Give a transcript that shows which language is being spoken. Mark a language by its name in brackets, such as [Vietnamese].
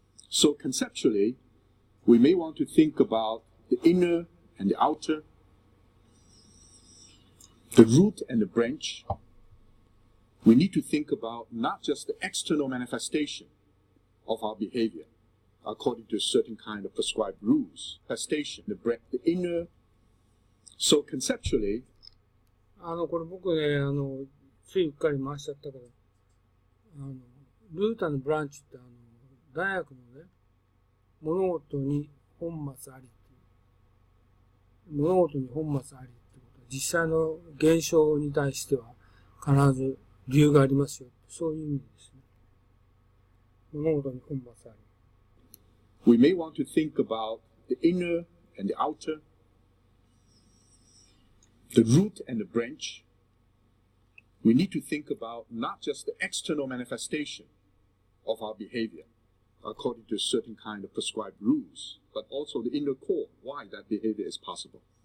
[English] So conceptually, we may want to think about the inner and the outer, the root and the branch. We need to think about not just the external manifestation of our behavior according to a certain kind of prescribed rules, manifestation, the inner. So conceptually, [Japanese] これ僕ね、ついうっかり回しちゃったけど、ルータのブランチって大学のね、物事に本末ありっていう。物事に本末ありってことは、実際の現象に対しては必ず理由がありますよ。そういう意味ですね。物事に本末あり。 [English] We may want to think about the inner and the outer, the root and the branch. We need to think about not just the external manifestation of our behavior according to a certain kind of prescribed rules, but also the inner core, why that behavior is possible.